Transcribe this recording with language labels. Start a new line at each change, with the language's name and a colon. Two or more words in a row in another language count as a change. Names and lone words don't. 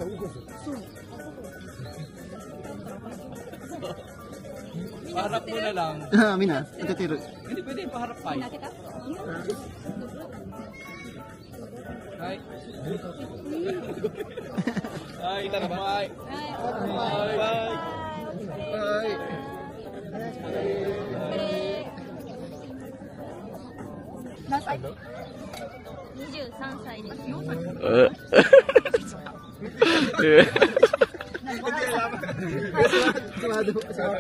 Filipino: paharap mo na lang. Mina, tutiro. Hindi pwede paharap pa. Hi. Hi, tara bye. Bye. Bye. Bye.
Japanese: 何歳？23歳です。その他です。